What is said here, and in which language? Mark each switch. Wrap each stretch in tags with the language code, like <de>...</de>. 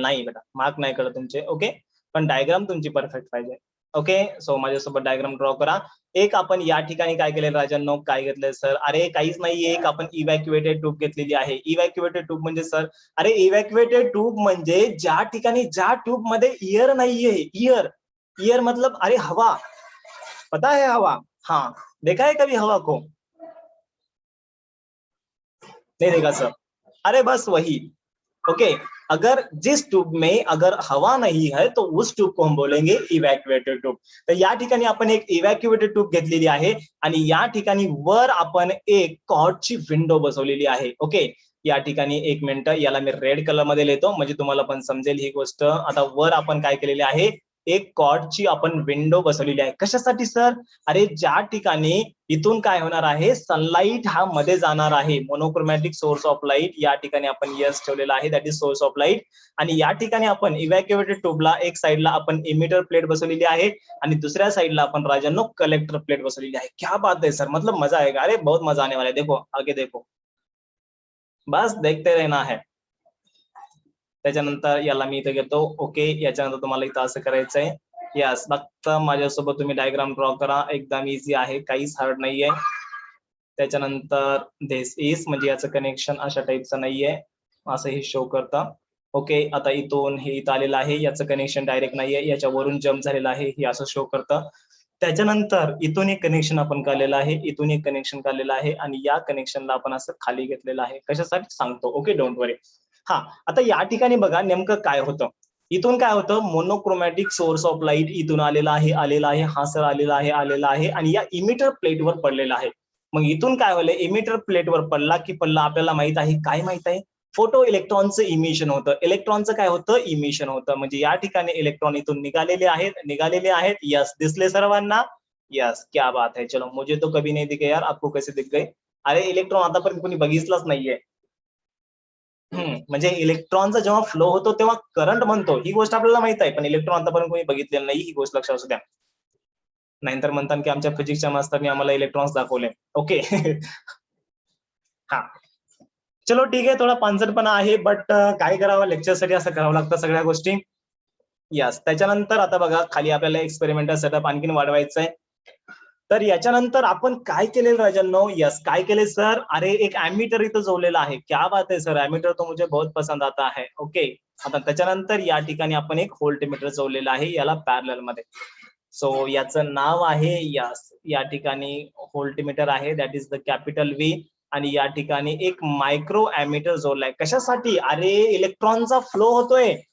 <mr>नाही बेटा, मार्क नाही कळत तुमचे. ओके, पण डायग्राम तुमची परफेक्ट पाहिजे. ओके, सो माझ्यासोबत डायग्राम ड्रॉ करा. एक आपण या ठिकाणी काय केले राजांनो, काय घेतलंय सर? अरे काहीच नाहीये, एक आपण इव्हॅक्युएटेड ट्यूब घेतलेली आहे. इव्हॅक्युएटेड ट्यूब म्हणजे सर, अरे इव्हॅक्युएटेड ट्यूब म्हणजे ज्या ठिकाणी ज्या ट्यूब मध्ये ईयर नाहीये.</mr> <hi>ईयर मतलब अरे हवा, पता है हवा? हाँ, देखा है कभी हवा को? नहीं देखा सर. अरे बस वही. ओके, अगर जिस ट्यूब में अगर हवा नहीं है तो उस ट्यूब को हम बोलेंगे इव्हॅक्युएटेड ट्यूब.</hi> <mr>तर या ठिकाणी आपण एक इव्हॅक्युएटेड ट्यूब घेतलेली आहे आणि या ठिकाणी वर आपण एक कॉर्डची विंडो बसवलेली आहे. ओके, या ठिकाणी 1 मिनिट, याला मी रेड कलर मध्ये लिहितो म्हणजे तुम्हाला पण समजेल ही गोष्ट. आता वर आपण काय केलेली आहे, एक कॉर्डची आपण विंडो बसवलेली आहे. कशासाठी सर? अरे ज्या ठिकाणी इथून काय होणार आहे, सनलाईट हा मध्ये जाणार आहे, मोनोक्रोमॅटिक सोर्स ऑफ लाईट. या ठिकाणी आपण यस ठेवलेला आहे, that is source of light. आणि या ठिकाणी आपण इव्हॅक्युएटेड ट्यूबला एक साइडला आपण इमिटर प्लेट बसवलेली आहे आणि दुसऱ्या साइडला आपण राजांनो कलेक्टर प्लेट बसवलेली आहे.</mr> <hi>क्या बात है सर, मतलब मजा आएगा. अरे बहुत मजा आने वाला है. देखो आगे देखो, बस देखते रहना है.</hi> <mr>त्याच्यानंतर याला मी इथे घेतो. ओके, याच्यानंतर तुम्हाला इथं असं करायचंय. यस, फक्त माझ्यासोबत तुम्ही डायग्राम ड्रॉ करा, एकदम इझी आहे, काहीच हार्ड नाहीये. त्याच्यानंतर दिस इज म्हणजे याचं कनेक्शन अशा टाईपचं नाहीये, असं हे शो करतं. ओके, आता इथून हे इथं आलेलं आहे, याचं कनेक्शन डायरेक्ट नाहीये, याच्यावरून जम्प झालेलं आहे, हे असं शो करतं. त्याच्यानंतर इथून एक कनेक्शन आपण काढलेलं आहे, इथून एक कनेक्शन काढलेलं आहे आणि या कनेक्शनला आपण असं खाली घेतलेलं आहे. कशासाठी सांगतो. ओके, डोंट वरी. हा, आता या ठिकाणी बघा नेमकं काय होतं. इथून काय होतं, मोनोक्रोमॅटिक सोर्स ऑफ लाईट इथून आलेला आहे, हा सर आलेला आहे आणि या इमिटर प्लेटवर पडलेला आहे. मग इथून काय होईल, इमिटर प्लेटवर पडला की पडला, आपल्याला माहित आहे, काय माहित आहे, फोटो इलेक्ट्रॉनचं इमिशन होतं. इलेक्ट्रॉनचं काय होतं, इमिशन होतं. म्हणजे या ठिकाणी इलेक्ट्रॉन इथून निघालेले आहेत. यस, दिसले सर्वांना? यस,</mr> <hi>क्या बात है. चलो, मुझे तो कभी नहीं दिखे यार, आपको कैसे दिख गए?</hi> <mr>अरे इलेक्ट्रॉन आतापर्यंत कोणी बघितलंच नाहीये. म्हणजे इलेक्ट्रॉनचा जेव्हा फ्लो होतो तेव्हा करंट म्हणतो, ही गोष्ट आपल्याला माहित आहे, पण इलेक्ट्रॉन आतापर्यंत कोणी बघितलेलं नाही, ही गोष्ट लक्षात असू द्या. नाहीतर म्हणतात की आमच्या फिजिक्सच्या मास्तरने आम्हाला इलेक्ट्रॉन्स दाखवले. ओके. हा, चलो ठीक आहे, थोडा पानसटपणा आहे, बट काय करावं, लेक्चरसाठी असं करावं लागतं सगळ्या गोष्टी. यस, त्याच्यानंतर आता बघा खाली आपल्याला एक्सपेरिमेंटल सेटअप आणखीन वाढवायचं आहे. तर याच्यानंतर आपण काय केलेलं राजांनो, यस काय केले सर, अरे एक ॲमीटर इथं जोडलेला आहे.</mr> <hi>क्या बात है सर, ॲमीटर तो मुझे बहुत पसंद आता है.</hi> <mr>ओके, आता त्याच्यानंतर या ठिकाणी आपण एक व्होल्टमीटर जोडलेला आहे याला पॅरलल मध्ये. सो याचं नाव आहे, यस या ठिकाणी व्होल्टमीटर आहे, that is the capital V. आणि या ठिकाणी एक मायक्रो ॲमीटर जोडलाय. कशासाठी? अरे इलेक्ट्रॉनचा फ्लो होतोय</mr>